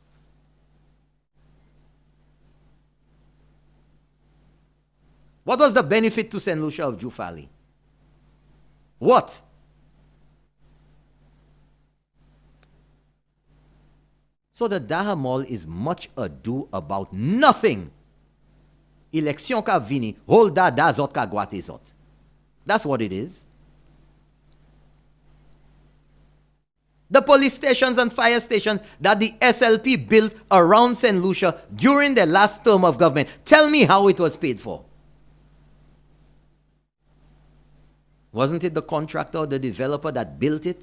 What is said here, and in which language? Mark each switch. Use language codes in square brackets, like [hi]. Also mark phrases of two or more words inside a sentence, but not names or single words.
[en] What was the benefit to St. Lucia of Jufali? What? So the Daha Mall is much ado about nothing. [acf] Election ka vini, hold da zot ka gwate zot. [en] That's what it is. The police stations and fire stations that the SLP built around St. Lucia during the last term of government. Tell me how it was paid for. Wasn't it the contractor or the developer that built it?